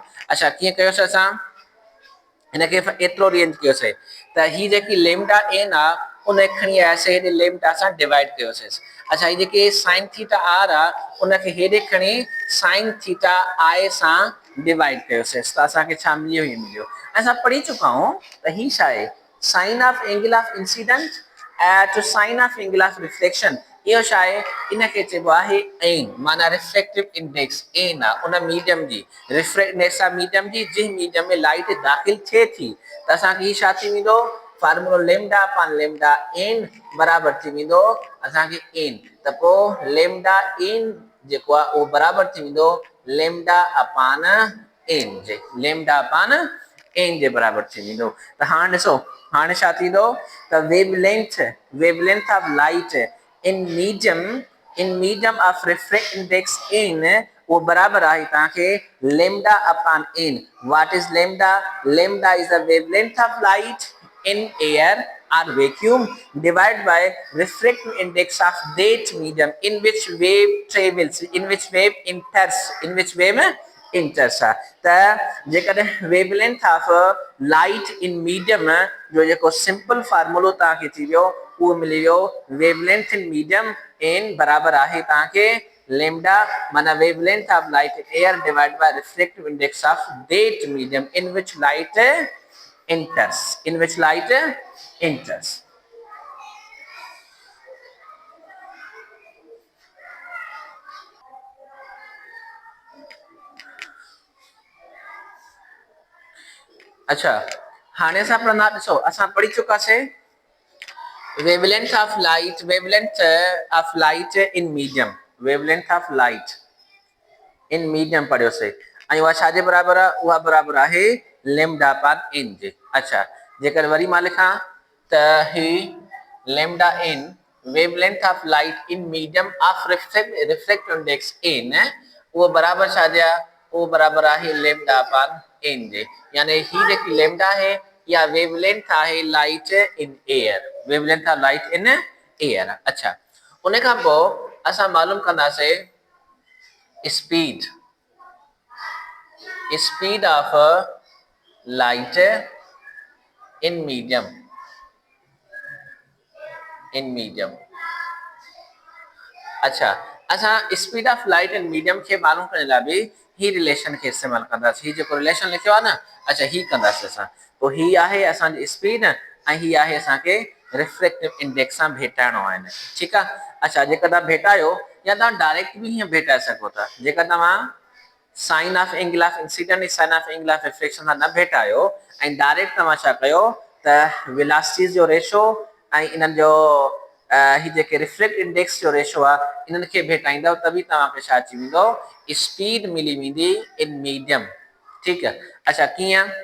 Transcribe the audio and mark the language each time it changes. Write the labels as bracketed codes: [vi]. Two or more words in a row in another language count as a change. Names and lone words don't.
[sd] अच्छा कीअं कयोसीं असां हिनखे एतिरो रीअरेंज कयोसीं त ही जेकी लेमडा n आहे उन खणी आयासीं हेॾे लेमडा सां डिवाइड कयोसीं। अच्छा ही जेके [en] sine theta r [sd] आहे उनखे हेॾे खणी [en] sine theta i [sd] सां डिवाइड कयोसीं त असांखे छा मिलियो असां पढ़ी चुका आहियूं त ही छा आहे [en] sine of angle of incident to sine of angle of reflection [sd] इहो छा आहे इनखे चइबो आहे n माना [en] refractive index [sd] n आहे उन मीडियम जी मीडियम जी जंहिं मीडियम में लाइट दाख़िल थिए थी त असांखे ही छा थी वेंदो फार्मूलो [en] lambda upon lambda n [sd] बराबरि थी वेंदो असांखे n त पोइ लेमडा n जेको आहे उहो बराबरि थी वेंदो [en] lambda upon n [sd] जे बराबरि थी वेंदो। त हाणे ॾिसो हाणे छा थींदो त [en] wavelength of light in medium of refract index n [sd] वो बराबर आहे तव्हांखे [en] lambda upon n what is lambda is the wavelength of light in air or vacuum divided by refractive index of that medium in which wave travels in which wave इंटस [sd] आहे त जेकॾहिं [en] wavelength of light in medium [sd] जो जेको सिंपल फार्मूलो तव्हांखे थी वियो उहो मिली वियो [en] wavelength in medium in [sd] बराबर आहे तव्हांखे [en] lambda माना wavelength of light in air divided by refractive index of that medium in which light enters. [sd] अच्छा हाणे असां पढ़ंदा ॾिसो असां पढ़ी चुकासीं [en] wavelength of light in medium wavelength of light in medium [sd] पढ़ियोसीं ऐं उहा छाजे बराबर आहे उहा बराबर आहे [en] lambda upon n [sd] जे अच्छा जेकर वरी मां लिखां त ही [en] lambda n wavelength of light in medium of refractive index n [sd] वो बराबर छाजे आहे वो बराबर आहे [en] lambda upon n [sd] जे यानी ही जेकी lambda है या wavelength आहे [en] light in air wavelength of light in air [sd] अच्छा उन खां पोइ असां मालूम कंदासीं [en] speed of light in medium [sd] अच्छा असां [en] speed of light in medium [sd] खे मालूम करण लाइ बि ही रिलेशन खे इस्तेमाल कंदासीं ही जेको रिलेशन लिखियो आहे न अच्छा ही कंदासीं असां पोइ ही आहे असांजी स्पीड ऐं ही आहे असांखे [en] refractive index [sd] सां भेटाइणो आहे ठीकु आहे अच्छा जेकर तव्हां भेटायो या तव्हां डायरेक्ट बि हीअं भेटाए सघो था जेकर तव्हां [en] sine of angle of incident [sd] ऐं [en] sine of angle of reflection [sd] सां न भेटायो ऐं डायरेक्ट तव्हां छा कयो त वेलोसिटी जो रेशो ऐं इन्हनि जो ही जेके [en] reflect index [sd] जो रेशो आहे इन्हनि खे भेटाईंदव तभी तव्हांखे छा अची वेंदो स्पीड मिली वेंदी [en] in medium [sd] ठीकु आहे अच्छा कीअं